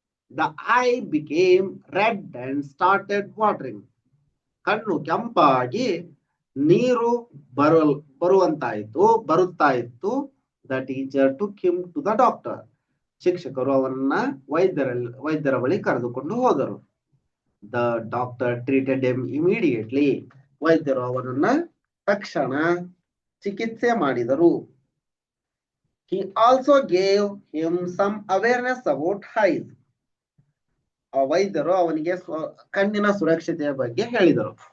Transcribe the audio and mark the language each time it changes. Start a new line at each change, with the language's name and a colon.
English: the eye became red and started watering,
Kannada: ಕಣ್ಣು ಕೆಂಪಾಗಿ ನೀರು ಬರುತ್ತಾ ಇತ್ತು.
English: the teacher took him to the doctor,
Kannada: ಶಿಕ್ಷಕರು ಅವನನ್ನ ವೈದ್ಯರ ಬಳಿ ಕರೆದುಕೊಂಡು ಹೋದರು.
English: the doctor treated him immediately,
Kannada: ವೈದ್ಯರು ಅವನನ್ನ ತಕ್ಷಣ ಚಿಕಿತ್ಸೆ ಮಾಡಿದರು.
English: He also gave him some awareness about eyes.
Kannada: ಆ ವೈದ್ಯರು ಅವನಿಗೆ ಕಣ್ಣಿನ ಸುರಕ್ಷತೆಯ ಬಗ್ಗೆ ಹೇಳಿದರು.